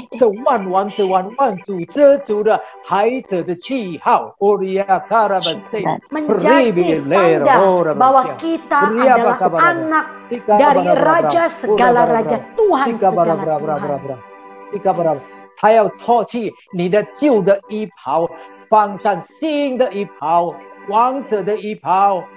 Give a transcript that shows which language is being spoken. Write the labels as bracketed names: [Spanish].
[Chinese] 是万王之王、万主之主的孩子的记号。 [Indonesian] menjadi tanda bahwa kita adalah anak dari Raja segala raja, Tuhan segala Tuhan. [Chinese] 他要脱去你的旧的衣袍，放上新的衣袍，王者的衣袍。